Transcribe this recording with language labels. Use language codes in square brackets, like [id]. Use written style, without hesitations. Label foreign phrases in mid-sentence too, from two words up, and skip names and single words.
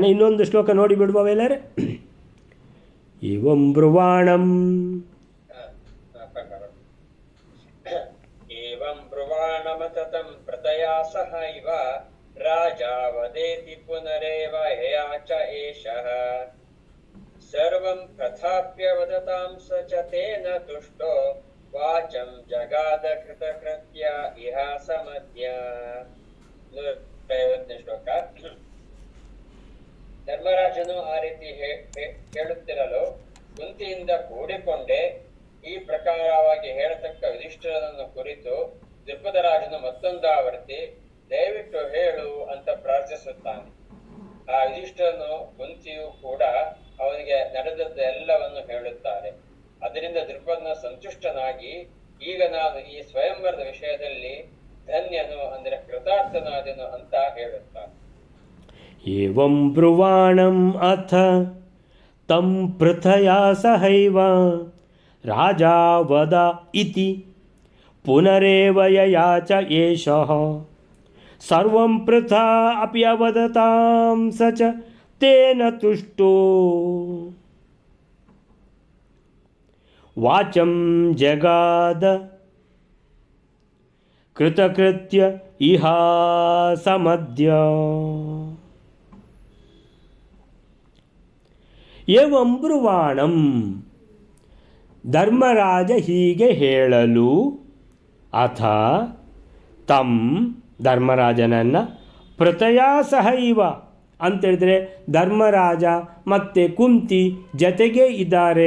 [kn] ಇನ್ನೊಂದು ಶ್ಲೋಕ ನೋಡಿ ಬಿಡುವವೆಲ್ಲರೇ. [sa] ಏವಂ ಬ್ರುವಾಣಂ ಏವಂ ಬ್ರುವಾಣಮತತಂ ಪ್ರತಯಾ ಸಹ ಇವ ರಾಜಾ ವದೇತಿ ಪುನರೇವ ಹೇಯಾಚ ಏಷಃ ಸರ್ವಂ ಪ್ರಥಾಪ್ಯ ವದತಾಂ ಸ ಚ ತೇನ ತುಷ್ಟೋ ವಾಚಂ ಜಗಾದ ಕೃತಕೃತ್ಯ ಇಹ ಸಮದ್ಯ. [kn] 150ನೇ ಶ್ಲೋಕ. ಧರ್ಮರಾಜನು ಆ ರೀತಿ ಹೇಳುತ್ತಿರಲು ಕುಂತಿಯಿಂದ ಕೂಡಿಕೊಂಡೆ ಈ ಪ್ರಕಾರವಾಗಿ ಹೇಳತಕ್ಕ ಯುಧಿಷ್ಠಿರನನ್ನು ಕುರಿತು ದ್ರುಪದರಾಜನು ಮತ್ತೊಂದಾವರ್ತಿ ದಯವಿಟ್ಟು ಹೇಳು ಅಂತ ಪ್ರಾರ್ಥಿಸುತ್ತಾನೆ. ಆ ಯುಧಿಷ್ಠಿರನು ಕುಂತಿಯು ಕೂಡ ಅವನಿಗೆ ನಡೆದದ್ದು ಎಲ್ಲವನ್ನು ಹೇಳುತ್ತಾರೆ. ಅದರಿಂದ ದ್ರುಪದನ ಸಂತುಷ್ಟನಾಗಿ ಈಗ ನಾನು ಈ ಸ್ವಯಂವರದ ವಿಷಯದಲ್ಲಿ ಧನ್ಯನು ಅಂದರೆ ಕೃತಾರ್ಥನಾದನು ಅಂತ ಹೇಳುತ್ತಾನೆ. [sa] ಏವಂ ಬ್ರುವಾಣಂ ಅಥ ತಂ ಪೃಥಯಾ ಸಹೈವ ರಾಜಾ ವದ ಇತಿ ಪುನರೇವ ಯಯಾಚ ಏಷಃ ಸರ್ವಂ ಪೃಥಾ ಅಪಿ ಅವದತಾಂ ಸ ಚ ತೇನ ತುಷ್ಟೋ ವಾಚಂ ಜಗಾದ ಕೃತಕೃತ್ಯ ಇಹ ಸಮದ್ಯ. ಏವಂ ಬ್ರುವಾಣಂ, [kn] ಧರ್ಮರಾಜ ಹೀಗೆ ಹೇಳಲು, [sa] ಅಥ ತಂ [kn] ಧರ್ಮರಾಜನನ್ನು [sa] ಪ್ರತಯಾ ಸಹೈವ [kn] ಅಂತೇಳಿದರೆ ಧರ್ಮರಾಜ ಮತ್ತು ಕುಂತಿ ಜತೆಗೆ ಇದ್ದಾರೆ.